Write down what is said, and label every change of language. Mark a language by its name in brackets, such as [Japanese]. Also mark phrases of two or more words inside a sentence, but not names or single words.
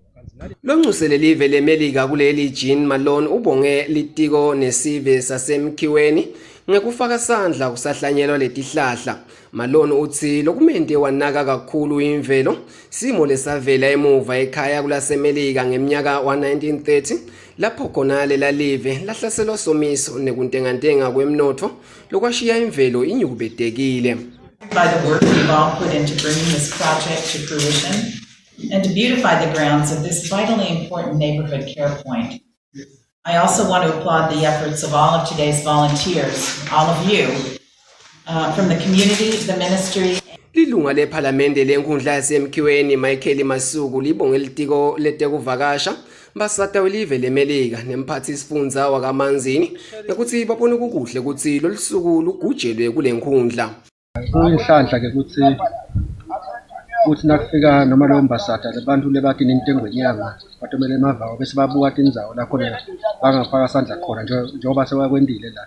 [Swati] Loncusele live leMelika kuleli Jean Malone ubonge litiko nesive sasemkhiweni ngekufaka sandla kusahlanyelwa letihlahla. Malone uthi lokumende wanaka kakhulu imvelo simo lesavela emuva ekhaya kulaseMelika ngeminyaka wa1930 lapho khona lela live lahlaselwa somiso nekuntengantenga kwemnotho lokwashiya imvelo inyukubedekile. [English] By the work we've all put into bringing this project to fruition and to beautify the grounds of this vitally important neighborhood care point. I also want to applaud the efforts of all of today's volunteers, all of you, from the community, the ministry. [Swati] Lilunga lephalamende lenkundla yasemkhiweni Michael Masuku libonge litiko letekuvakasha basata welive leMelika nemphathi sifundza wakaManzini ukuthi babone kukuhle ukuthi lolusuku lugujelwe kule nkundla. Kuyinhlanhla ke ukuthi nakufika noma lo mbasata lebantu lebathi nentengo yenyanga batomele emavawo bese babuka indzawo la khona bangafaka sandla khona njengoba sewakwendile la.